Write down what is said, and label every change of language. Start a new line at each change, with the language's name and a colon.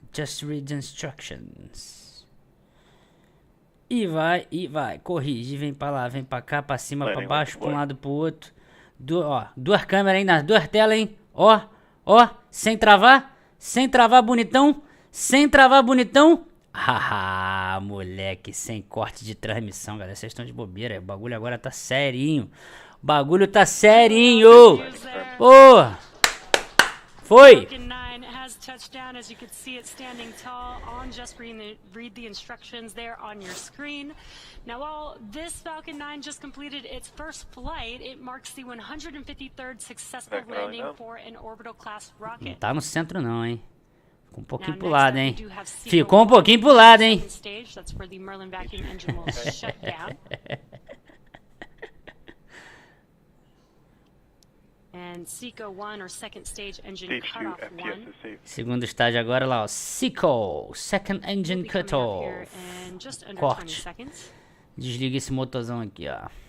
English: Just read the instructions.
Portuguese: E vai, e vai. Corrige, vem pra lá, vem pra cá, pra cima, pra baixo, pra um lado, pro outro. Ó, duas câmeras aí, nas duas telas, hein? Ó, ó, sem travar, bonitão. Sem travar, bonitão. Haha, moleque, sem corte de transmissão, galera. Vocês estão de bobeira. O bagulho agora tá serinho. O bagulho tá serinho. Ô! Foi!
English: Touchdown, as you can see it standing tall on just read the instructions there on your screen. Now, while this Falcon 9 just completed its first flight, it marks the 153rd successful landing for an orbital class rocket.
Portuguese: Não tá no centro não, hein? Ficou um pouquinho pro lado, hein? Ficou um pouquinho pro lado, hein?
English: That's where the Merlin vacuum engine will shut down. And SECO 1 or second stage engine cutoff 1.
Portuguese: Segundo estágio agora lá, ó. SECO,
English: second engine cutoff.
Portuguese: Corte. Desliga esse motorzão aqui, ó.